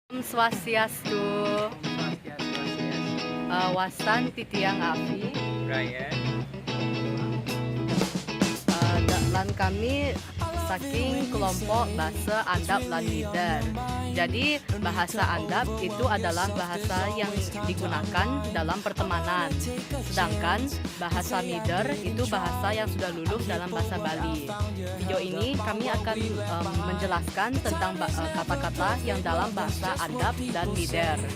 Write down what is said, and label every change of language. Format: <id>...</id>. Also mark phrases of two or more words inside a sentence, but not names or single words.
<ban>Swastiastu. Wasan Titiang Afi. Brian. Lan kami saking kelompok bahasa Andap lan Mider.</ban> <id>Jadi bahasa Andap itu adalah bahasa yang digunakan dalam pertemanan. Sedangkan bahasa Mider itu bahasa yang sudah lulus dalam bahasa Bali. Video ini kami akan menjelaskan tentang kata-kata yang dalam bahasa Andap dan Mider.</id>